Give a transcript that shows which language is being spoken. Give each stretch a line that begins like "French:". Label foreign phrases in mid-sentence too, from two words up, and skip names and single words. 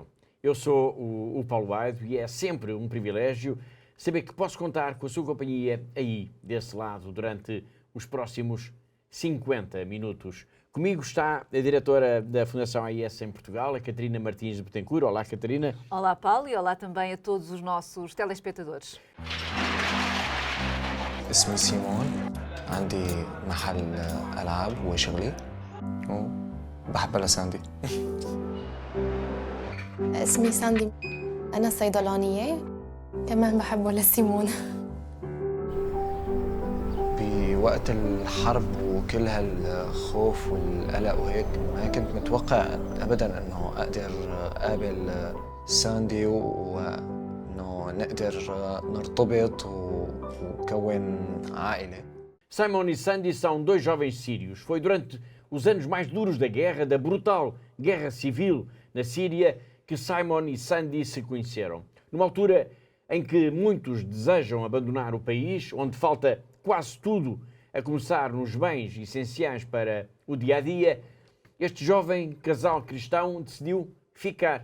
Portuguese: Eu sou o Paulo Aido e é sempre um privilégio saber que posso contar com a sua companhia aí, desse lado, durante os próximos 50 minutos. Comigo está a diretora da Fundação AIS em Portugal, a Catarina Martins de Betancourt. Olá, Catarina. Olá, Paulo, e olá também a todos os nossos telespectadores.
Arabic: اسمي سيمون عندي محل ألعاب وشغلي وبحب لساندي اسمي ساندي أنا صيدلانية كمان بحب لسيمون بوقت الحرب وكل هالخوف والقلق وهيك ما كنت متوقع أبداً إنه أقدر أقابل ساندي وإنه نقدر نرتبط وكون عائلة.
Portuguese: Simon e Sandy são dois jovens sírios. Foi durante os anos mais duros da guerra, da brutal guerra civil na Síria, que Simon e Sandy se conheceram. Numa altura em que muitos desejam abandonar o país, onde falta quase tudo, a começar nos bens essenciais para o dia-a-dia, este jovem casal cristão decidiu ficar.